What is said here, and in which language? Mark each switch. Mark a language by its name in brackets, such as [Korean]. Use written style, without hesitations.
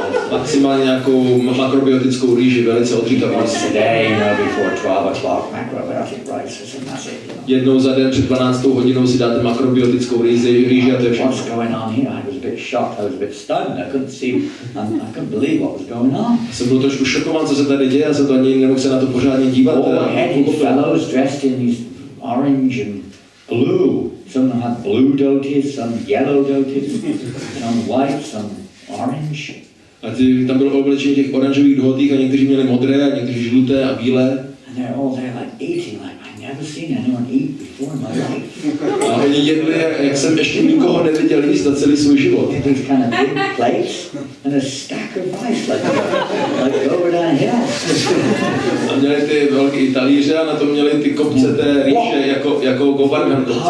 [Czech] Maximálně nějakou makrobiotickou rýži, velice odříkavou. [English] Today, before 12 o'clock, macrobiotic rice is a massive. [Czech] Jednou za den před 12. hodinou si dáte makrobiotickou rýži a to je všechno. [English] What's going on here? I was a bit shocked. I was a bit stunned. I couldn't believe what was going on. [Czech] Jsem byl trošku šokován, co se tady děje, já jsem to ani nemohl se na to pořádně dívat. [English] Heady fellows dressed in these orange and blue. Some had blue dhotis, some yellow dhotis, some white, some orange. [Czech] A tam bylo oblečení těch oranžových dhotých a někteří měli modré a někteří žluté a bílé. [English] And they're all there like eating like I've never seen anyone eat before in my life. [Czech] A oni jedli, jak jsem ještě nikoho neviděl jíst za celý svůj život. [English] These kind of big plates and a stack of rice like over down hill. [Czech] A měli ty velké talíře a na to měli ty kopce té rýže jako gobargan.